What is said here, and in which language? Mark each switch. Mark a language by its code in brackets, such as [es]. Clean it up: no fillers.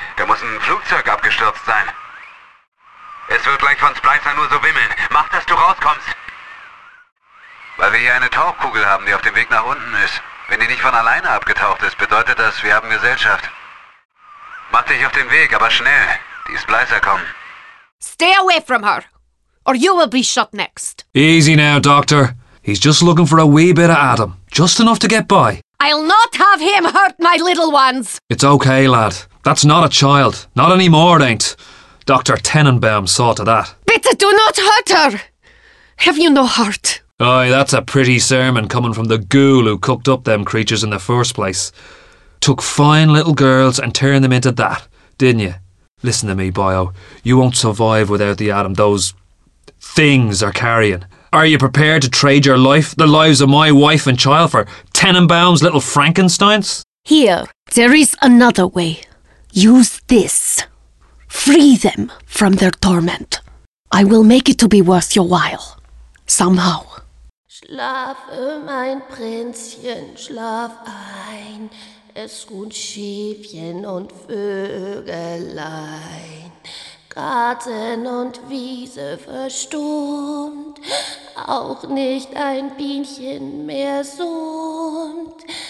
[de] Da muss ein Flugzeug abgestürzt sein. Es wird gleich von Splicer nur so wimmeln. Mach, dass du rauskommst. Weil wir hier eine Tauchkugel haben, die auf dem Weg nach unten ist. Wenn die nicht von alleine abgetaucht ist, bedeutet das, wir haben Gesellschaft. Mach dich auf den Weg, aber schnell. Die Splicer kommen. [en] Stay away from her, or you will be shot next. Easy now, Doctor. He's just looking for a wee bit of Adam. Just enough to get by. I'll not have him hurt my little ones. It's okay, lad. That's not a child. Not anymore, it ain't. Dr. Tenenbaum saw to that. Bitte, do not hurt her. Have you no heart? Aye, that's a pretty sermon coming from the ghoul who cooked up them creatures in the first place. Took fine little girls and turned them into that, didn't you? Listen to me, Bio. You won't survive without the Adam those things are carrying. Are you prepared to trade your life, the lives of my wife and child, for Tenenbaum's little Frankensteins? Here, there is another way. Use this. Free them from their torment. I will make it to be worth your while. Somehow. [de] Schlafe, mein Prinzchen, schlaf ein. Es ruhen Schäfchen und Vögelein. Garten und Wiese verstummt, auch nicht ein Bienchen mehr summt.